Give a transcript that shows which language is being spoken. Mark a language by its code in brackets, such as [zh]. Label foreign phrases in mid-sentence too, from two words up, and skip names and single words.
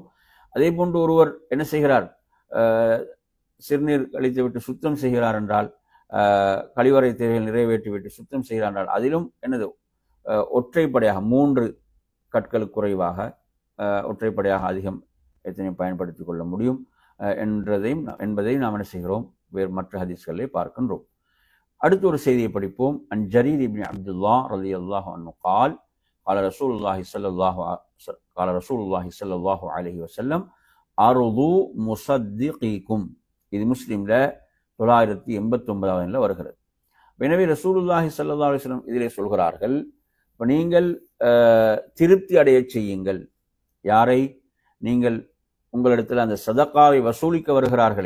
[ta] அதே போன்று ஒருவர் என்ன செய்கிறார், சிறுநீர் கழித்து விட்டு சுத்தம் செய்கிறார் என்றால், கழிவறை தேவைகள் நிறைவேற்றி விட்டு சுத்தம் செய்கிறார் என்றால் அதிலும் என்னது ஒற்றைப்படையாக 3 கற்களுக்கு குறைவாக ஒற்றைப்படையாக அதிகம் எத்தனை பயன்படுத்திக் கொள்ள முடியும் என்பதையும் நாம் என்ன செய்கிறோம் வேறு மற்ற ஹதீஸ்களை பார்க்கின்றோம். அடுத்த ஒரு செய்தியை படிப்போம். [ar] عن جرير بن عبد الله رضي الله عنه قال قال رسول الله صلى الله عليه وسلم أرضوا مصدقيكم. [ta] இது முஸ்லிம்ல 989வது எண்ணில் வருகிறது. எனவே [ar] رسول الله صلى الله عليه وسلم [ta] இதிலே சொல்கிறார்கள், இப்போ நீங்கள் திருப்தி அடைய செய்யுங்கள். யாரை? நீங்கள் உங்களிடத்தில் அந்த சதக்காவை வசூலிக்க வருகிறார்களே.